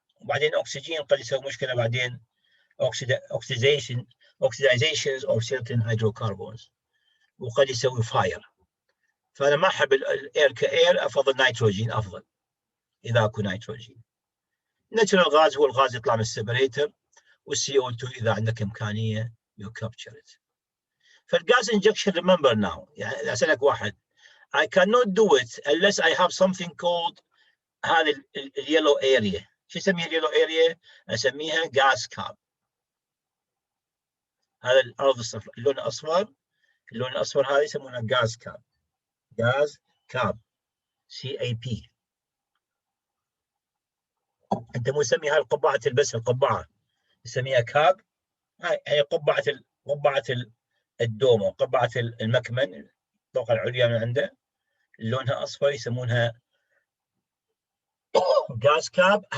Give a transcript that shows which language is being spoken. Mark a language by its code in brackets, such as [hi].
[ar] وبعدين أكسجين قد يسوي مشكلة بعدين [en] oxidations of certain hydrocarbons، [ar] وقد يسوي فاير. فأنا ما أحب الإير كإير، أفضل نيتروجين أفضل إذا أكو نيتروجين. ناتشرال غاز هو الغاز يطلع من السيبريتر، والCO2 إذا عندك إمكانية [en] you capture it. فالغاز injection remember now، [ar] يعني أسألك واحد [en] I cannot do it unless I have something called [ar] هذه اليلو [en] area. [ar] شو اسميها اليلو area؟ أسميها gas cap. هذا الأرض الصفراء، اللون الأصفر، اللون الأصفر هذا يسمونه gas cap. [en] gas cap CAP. [ar] أنت مو تسميها القبعة، تلبسها القبعة يسميها كاب، هي قبعة الدومو، قبعة المكمن، الطبقة العليا من عنده لونها أصفر يسمونها gas cap.